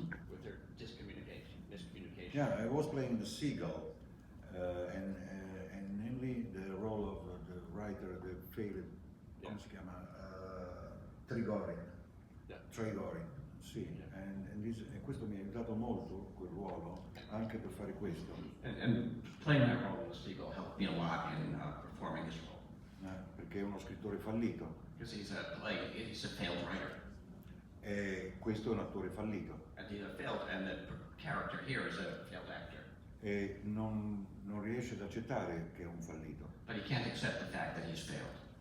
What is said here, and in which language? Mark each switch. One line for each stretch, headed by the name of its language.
English: with their miscommunication. yeah, I was playing the seagull, and namely the role of the writer, the favorite,
Italian: come si chiama,
English: Trigorin. Yeah.
Italian: Trigorin, sì, e questo mi ha aiutato molto, quel ruolo, anche per fare questo.
English: And playing that role in the seagull helped me a lot in performing this role.
Italian: Perché è uno scrittore fallito,
English: Because he's a failed writer.
Italian: e questo è un attore fallito,
English: And the character here is a failed actor.
Italian: e non riesce ad accettare che è un fallito.
English: But he can't accept the fact that he's failed.